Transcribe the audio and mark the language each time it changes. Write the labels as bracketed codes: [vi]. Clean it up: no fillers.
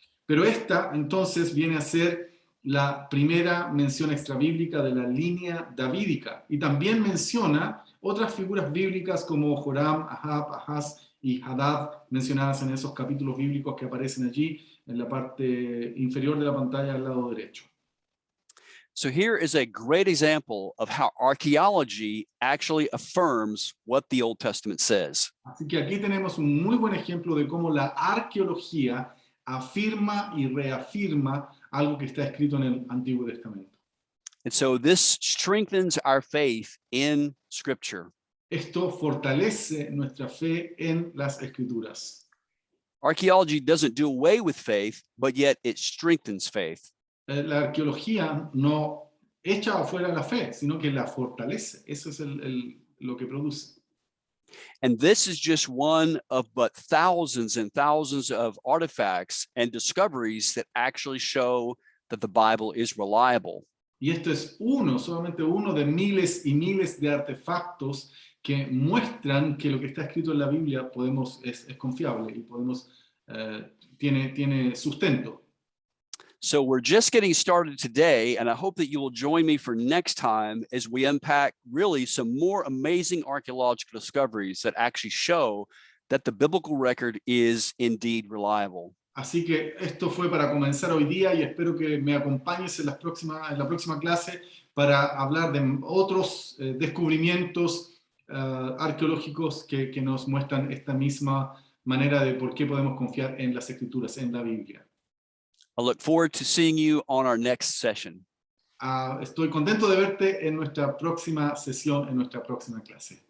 [es] Pero esta entonces viene a ser la primera mención extrabíblica de la línea davídica, y también menciona otras figuras bíblicas como Joram, Ahab, Ahaz y Hadad, mencionadas en esos capítulos bíblicos que aparecen allí en la parte inferior de la pantalla al lado derecho. [en] So here is a great example of how archaeology actually affirms what the Old Testament says. [es] Así que aquí tenemos un muy buen ejemplo de cómo la arqueología afirma y reafirma algo que está escrito en el Antiguo Testamento. [en] And so this strengthens our faith in Scripture. [es] Esto fortalece nuestra fe en las Escrituras. [en] Archaeology doesn't do away with faith, but yet it strengthens faith. [es] La arqueología no echa afuera la fe, sino que la fortalece. Eso es lo que produce. [en] And this is just one of but thousands and thousands of artifacts and discoveries that actually show that the Bible is reliable. [es] Y esto es solamente uno de miles y miles de artefactos que muestran que lo que está escrito en la Biblia es confiable y tiene sustento. [en] So we're just getting started today, and I hope that you will join me for next time as we unpack really some more amazing archaeological discoveries that actually show that the biblical record is indeed reliable. [es] Así que esto fue para comenzar hoy día y espero que me acompañes en la próxima clase para hablar de otros descubrimientos arqueológicos que nos muestran esta misma manera de por qué podemos confiar en las Escrituras, en la Biblia. [en] I look forward to seeing you on our next session. [es] Estoy contento de verte en nuestra próxima sesión, en nuestra próxima clase.